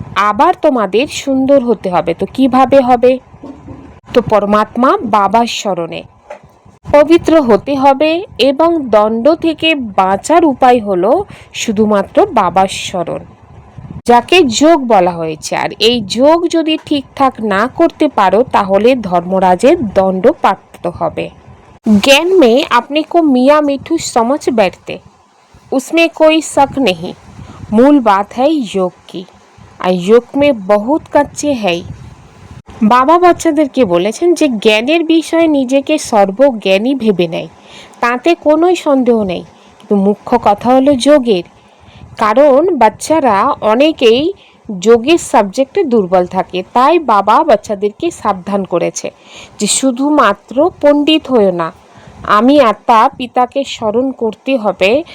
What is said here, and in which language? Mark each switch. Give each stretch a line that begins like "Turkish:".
Bangla: আবার তোমাদের সুন্দর হতে হবে। তো কিভাবে হবে? তো পরমাত্মা বাবার স্মরণে পবিত্র হতে হবে, এবং দণ্ড থেকে বাঁচার উপায় হলো শুধুমাত্র বাবার স্মরণ, যাকে যোগ বলা হয়েছে। আর এই যোগ যদি ঠিকঠাক না করতে পারো তাহলে ধর্মরাজের দণ্ড প্রাপ্ত হবে।
Hindi: ज्ञान में अपने को मियाँ मिठू समझ बैठते, उसमें कोई शक नहीं। मूल बात है योग की, আর योग में बहुत कच्चे है।
Bangla: বাবা বাচ্চাদেরকে বলেছেন যে জ্ঞানের বিষয়ে নিজেকে সর্বজ্ঞানী ভেবে নেয়, তাতে কোনোই সন্দেহ নেই, কিন্তু মুখ্য কথা হলো যোগের। কারণ বাচ্চারা অনেকেই যোগের সাবজেক্টে দুর্বল থাকে, তাই বাবা বাচ্চাদেরকে সাবধান করেছে যে শুধুমাত্র পণ্ডিত হয়েও না, আমি আত্মা পিতাকে স্মরণ করতে হবে।